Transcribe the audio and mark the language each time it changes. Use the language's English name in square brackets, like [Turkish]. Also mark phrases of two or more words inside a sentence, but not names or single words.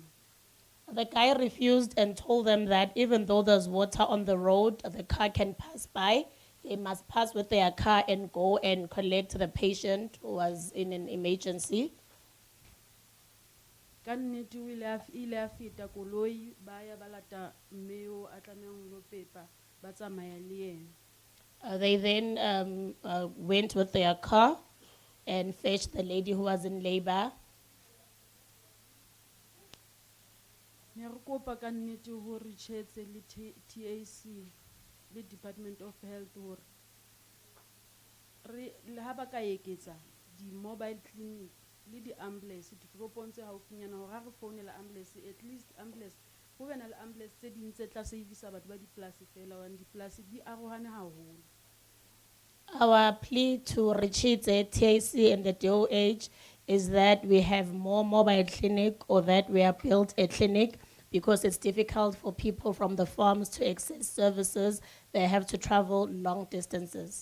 [English] The guy refused and told them that even though there's water on the road, the car can pass by. They must pass with their car and go and collect the patient who was in an emergency. [Southern Sotho] Kannete o ile a feta koloi ba ya ba lata mmeo a tlamehang ho pepa ba tsamaya le yena. [English] They then went with their car and fetched the lady who was in labor. [Southern Sotho] Ne re kopa kannete ho Ritshidze le TAC le Department of Health hore re le ha ba ka eketsa di [English] mobile clinic [Southern Sotho] le di ambulance ditoropong tse haufinyana hore ha re founela ambulance [English] at least [Southern Sotho] ambulance ho bena le ambulance tse ding tse tla servisa batho ba di-place fela hobane di-place di arohane haholo. [English] Our plea to Ritshidze, TAC and the DOH is that we have more mobile clinic or that we have built a clinic because it's difficult for people from the farms to access services. They have to travel long distances.